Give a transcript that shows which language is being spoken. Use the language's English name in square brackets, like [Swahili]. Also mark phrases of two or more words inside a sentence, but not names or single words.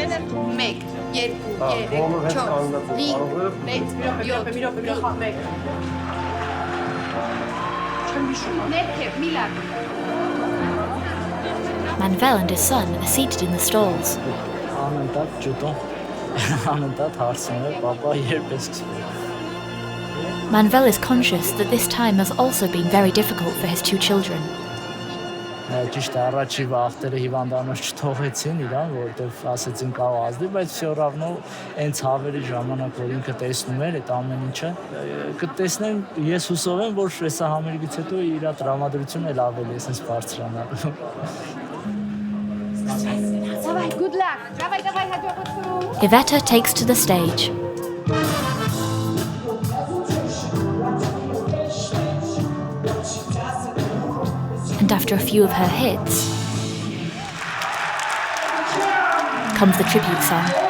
[English] Manuel and his son are seated in the stalls. Manuel is conscious that this time has also been very difficult for his two children. [Armenian] Ճիշտ է առաջի վախտերը հիվանդանոց չթողեցին իրան, որովհետև ասեցին կարող ազդի, բայց [Russian] все равно [Armenian] այն ցավերի ժամանակ որ ինքը տեսնում էր այդ ամեն ինչը, կտեսնեն ես հուսով եմ, որ այս համերգից հետո իր տրամադրությունը էլ ավելի է sense բարձրանա։ [English] Good luck. [Armenian] Давай, հաջողություն։ [English] Iveta takes to the stage. And after a few of her hits, comes the tribute song.